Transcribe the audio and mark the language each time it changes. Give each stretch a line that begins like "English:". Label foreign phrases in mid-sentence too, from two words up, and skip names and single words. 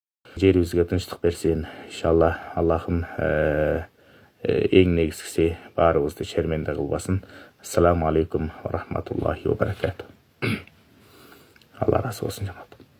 Kyrgyz: жерибизге тынчтык берсин. Иншалла Аллахым эң негизгиси баарыбызды шерменде кылбасын.
Arabic: السلام عليكم ورحمة الله وبركاته.
Kyrgyz: Алла разы болсун.